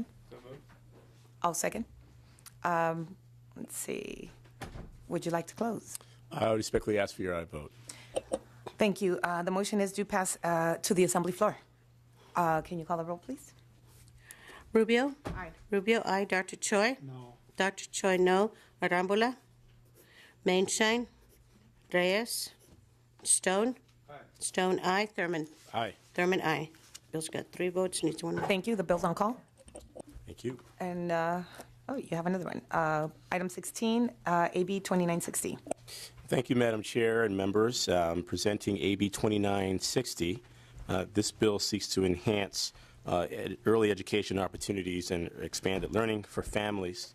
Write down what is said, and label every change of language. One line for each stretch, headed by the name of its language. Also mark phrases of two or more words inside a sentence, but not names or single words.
English: I'll second. Let's see. Would you like to close? I respectfully ask for your aye vote. Thank you. The motion is due pass to the assembly floor. Can you call the roll, please? Rubio? Aye. Rubio, aye. Dr. Choi? No. Dr. Choi, no. Arambula? Mainshine? Reyes? Stone? Aye. Stone, aye. Thurman? Aye. Thurman, aye. Bill's got 3 votes, needs 1. Thank you. The bill's on call. Thank you. And, oh, you have another one. Item 16, AB 2960. Thank you, Madam Chair and members. Presenting AB 2960, this bill seeks to enhance early education opportunities and expanded learning for families.